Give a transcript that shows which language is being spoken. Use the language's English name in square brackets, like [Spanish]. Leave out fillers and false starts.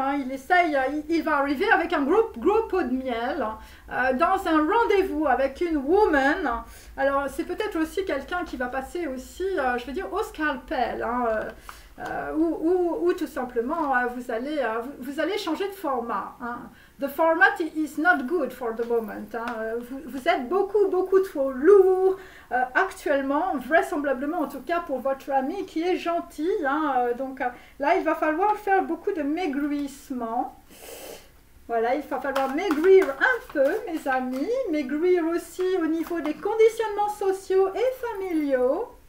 [French] Hein, il va arriver avec un gros pot de miel dans un rendez-vous avec une woman. Alors, c'est peut-être aussi quelqu'un qui va passer aussi, je veux dire, au scalpel. Hein, ou tout simplement, vous allez changer de format. Hein. [English] The format is not good for the moment. [French] Hein. Vous êtes beaucoup trop lourd actuellement, vraisemblablement en tout cas pour votre ami qui est gentil. Hein. Donc là, il va falloir faire beaucoup de maigrissement. Voilà, il va falloir maigrir un peu, mes amis. Maigrir aussi au niveau des conditionnements sociaux et familiaux.